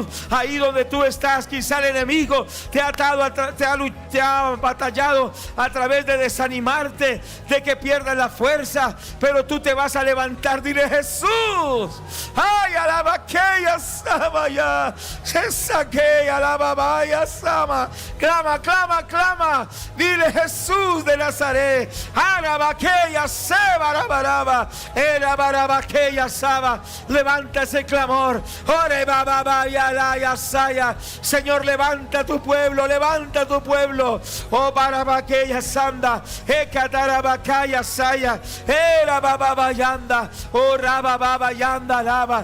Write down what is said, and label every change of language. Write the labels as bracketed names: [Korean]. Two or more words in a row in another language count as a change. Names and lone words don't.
[Spanish] Ahí donde tú estás, quizá el enemigo te ha atado, te ha batallado a través de desanimarte, de que pierdas la fuerza, pero tú te vas a levantar. Dile: Jesús, ay, alaba que ya sama ya, se saque, alaba vaya sama, clama, clama, clama. Dile: Jesús de Nazaret, arabaqueya, sebarabaraba, erabarabaqueya, saba. Levanta ese clamor. Ore baba ya la ya saya. Señor, levanta tu pueblo, levanta tu pueblo. Oh, barabaqueya sanda, ekatarabacaya saya, era baba yanda, oh rababa yanda lava.